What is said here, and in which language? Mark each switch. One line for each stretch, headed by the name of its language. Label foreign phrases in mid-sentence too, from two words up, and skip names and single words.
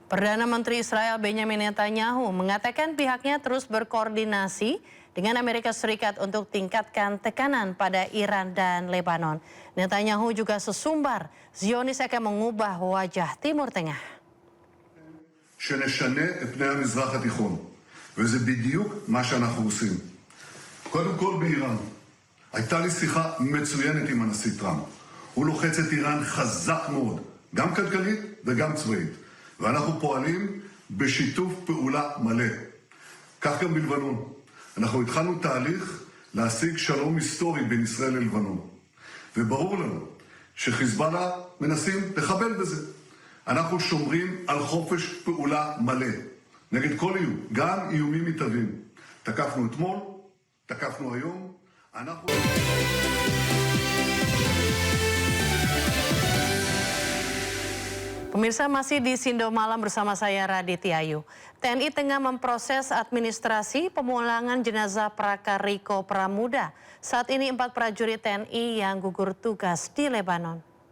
Indonesian: Perdana Menteri Israel Benjamin Netanyahu mengatakan pihaknya terus berkoordinasi dengan Amerika Serikat untuk tingkatkan tekanan pada Iran dan Lebanon. Netanyahu juga sesumbar Zionis akan mengubah wajah Timur Tengah.
Hebrew: שנשנה את פני המזרח התיכון, וזה בדיוק מה שאנחנו עושים. קודם כל באיראן. הייתה לי שיחה מצוינת עם הנשיא טראמפ. הוא לוחץ את איראן חזק מאוד, גם כלכלית וגם צבאית. ואנחנו פועלים בשיתוף פעולה מלא. כך גם בלבנון. אנחנו התחלנו תהליך להשיג שלום היסטורי בין ישראל ללבנון. וברור לנו שחיזבאללה מנסים לחבל בזה. אנחנו שומרים על חופש פעולה מלא. נגד כל איום, גם איומים מתהווים. תקפנו אתמול, תקפנו היום. אנחנו...
Indonesian: Pemirsa, masih di Sindo Malam bersama saya Raditya Ayu. TNI tengah memproses administrasi pemulangan jenazah Prakariko Pramuda. Saat ini 4 prajurit TNI yang gugur tugas di Lebanon.